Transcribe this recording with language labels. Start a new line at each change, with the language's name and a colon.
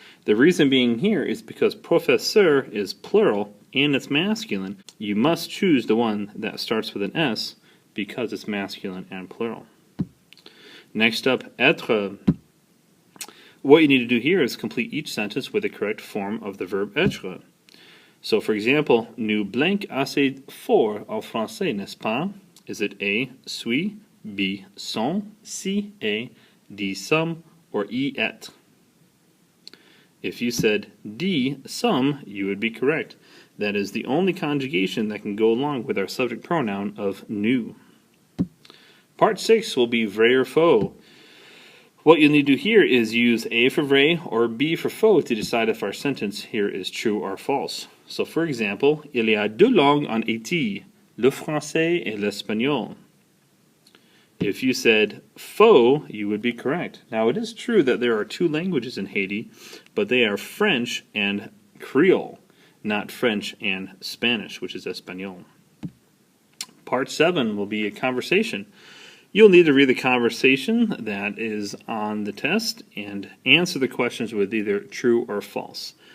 English: The reason being here is because professeur is plural and it's masculine. You must choose the one that starts with an S because it's masculine and plural. Next up, être. What you need to do here is complete each sentence with the correct form of the verb être. So, for example,
French: nous blanc assez fort en français, n'est-ce pas?
English: Is it A, suis, B, sont, C, est, D, some, or E, être? If you said D, some, you would be correct. That is the only conjugation that can go along with our subject pronoun of nous. Part 6 will be vrai or faux. What you'll need to do here is use A for vrai or B for faux to decide if our sentence here is true or false. So, for example,
French: il y a deux langues en Haïti, le français et l'espagnol.
English: If you said faux, you would be correct. Now, it is true that there are two languages in Haiti, but they are French and Creole, not French and Spanish, which is Espanol. Part 7 will be a conversation. You'll need to read the conversation that is on the test and answer the questions with either true or false.